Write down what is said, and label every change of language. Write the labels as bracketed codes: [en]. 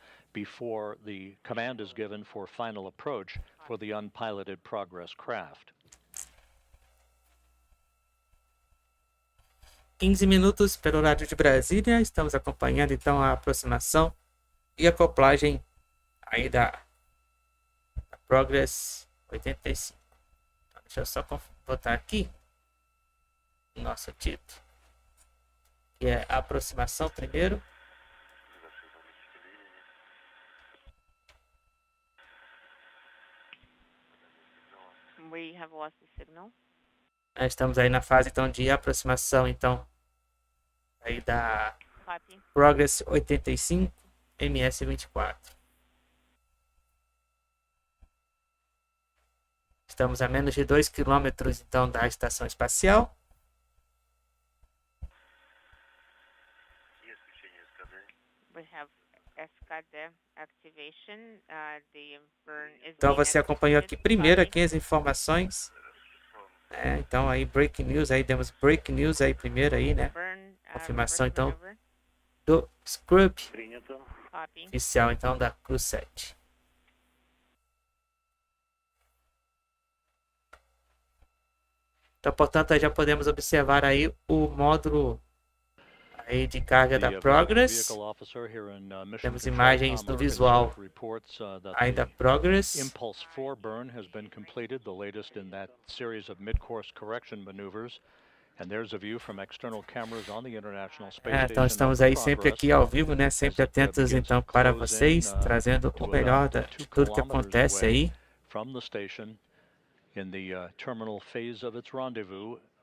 [en] Before the command is given for final approach for the unpiloted Progress craft. [pt] 15 minutos pelo horário de Brasília, estamos acompanhando então a aproximação e acoplagem aí da Progress 85. Então, deixa eu só botar aqui o nosso título, que é a aproximação primeiro. [en] We have lost the signal. [pt] Estamos aí na fase então de aproximação então aí da Progress 85 MS-24. Estamos a menos de 2 quilômetros então da Estação Espacial. [en] We have escada activation. The burn is [pt] Então você acompanhou aqui primeiro aqui as informações. Então aí [en] breaking news, [pt] aí demos breaking news aí primeiro aí, né? Confirmação então do scrub oficial então da Cruz 7. Então, portanto, aí já podemos observar aí o módulo aí de carga da Progress. Temos imagens no visual aí da Progress. [en] Impulse 4 burn has been completed, the latest in that series of mid-course correction maneuvers. And there's a view from external cameras on the International Space Station. [pt] Então estamos aí sempre aqui ao vivo, né? Sempre atentos então para vocês, trazendo o melhor de tudo que acontece aí. [en] From the station in the terminal phase of its rendezvous.